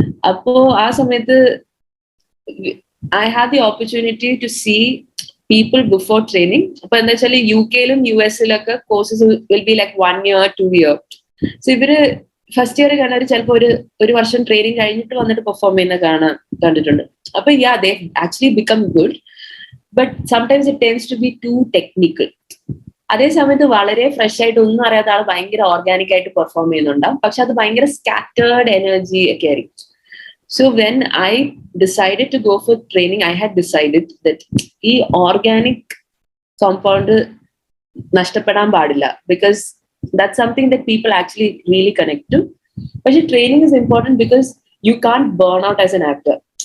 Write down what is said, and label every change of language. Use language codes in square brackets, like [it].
[ml] അപ്പോ ആ സമയത്ത് [en] I had the opportunity to see people before training. [ml] അപ്പൊ എന്താ വെച്ചാൽ UK-ലും US-ലൊക്കെ courses [en] will be like 1 year 2 year. [ml] So ഇവര് ഫസ്റ്റ് ഇയർ കാണാൻ ചിലപ്പോൾ ഒരു വർഷം ട്രെയിനിങ് കഴിഞ്ഞിട്ട് വന്നിട്ട് പെർഫോം ചെയ്യുന്ന കണ്ടിട്ടുണ്ട്. [en] അപ്പൊ they actually become good, but sometimes it tends to be too technical. [ml] അതേ സമയത്ത് വളരെ ഫ്രഷ് ആയിട്ട് ഒന്നും അറിയാത്ത ആൾ ഭയങ്കര ഓർഗാനിക് ആയിട്ട് പെർഫോം ചെയ്യുന്നുണ്ടാവും. പക്ഷെ അത് ഭയങ്കര സ്കാറ്റേർഡ് എനർജി ഒക്കെ ആയിരിക്കും. [en] so when I decided to go for training, I had decided that [ml] ഈ ഓർഗാനിക് കോമ്പൗണ്ട് നഷ്ടപ്പെടാൻ പാടില്ല. [en] Because that's something that people actually really connect to. But training is important because you can't burn out as an actor.